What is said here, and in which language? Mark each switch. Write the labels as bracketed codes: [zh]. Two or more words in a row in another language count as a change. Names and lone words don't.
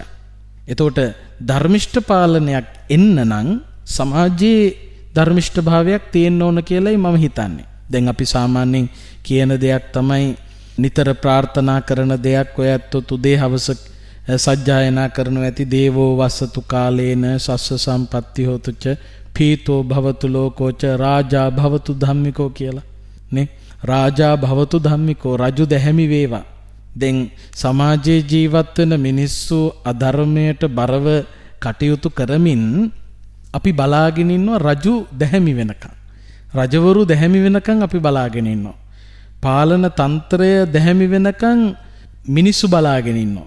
[si] එතකොට ධර්මිෂ්ඨ පාලනයක් එන්න නම් සමාජයේ ධර්මිෂ්ඨ භාවයක් තියෙන්න ඕන කියලායි මම හිතන්නේ. දැන් අපි සාමාන්‍යයෙන් කියන දෙයක් තමයි නිතර ප්‍රාර්ථනා කරන දෙයක්. ඔය ඇත්තොත් උදේ හවස සජ්ජායනා කරනු ඇති [pi] දේවෝ වස්සතු කාලේන සස්ස සම්පත්ති හෝතුච පීතෝ භවතු ලෝකෝච රාජා භවතු ධම්මිකෝ [si] කියලා නේ. [pi] රාජා භවතු ධම්මිකෝ, [si] රජු දැහැමි වේවා. දැන් සමාජයේ ජීවත් වෙන මිනිස්සු අධර්මයට බරව කටයුතු කරමින් අපි බලාගෙන ඉන්නවා රජු දැහැමි වෙනකන්. රජවරු දැහැමි වෙනකන් අපි බලාගෙන ඉන්නවා. පාලන තන්ත්‍රය දැහැමි වෙනකන් මිනිස්සු බලාගෙන ඉන්නවා.